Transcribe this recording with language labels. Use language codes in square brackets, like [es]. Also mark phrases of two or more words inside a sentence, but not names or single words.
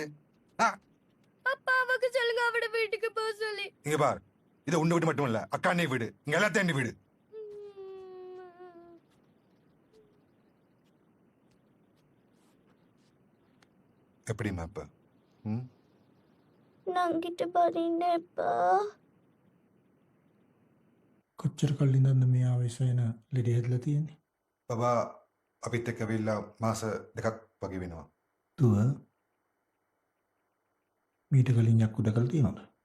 [ta] அப்பாவுக்கு சொல்லுங்க அவட வீட்டுக்கு போக சொல்லி. இங்க பார், இது உண்டு வீடு மட்டும் இல்ல, அக்காண்டே வீடு, இங்க எல்லாத்தையும் வீடு. எப்படிமா இப்ப? [si] නංගිට බරින්න එපා. කොච්චර කලින්ද මේ ආවේශයන ලෙඩ හැදලා තියෙන්නේ? බබා අපිත් එක්ක වෙලා මාස දෙකක් වගේ වෙනවා. දුව මීට කලින් යක්කු දැකලා තියෙනවද?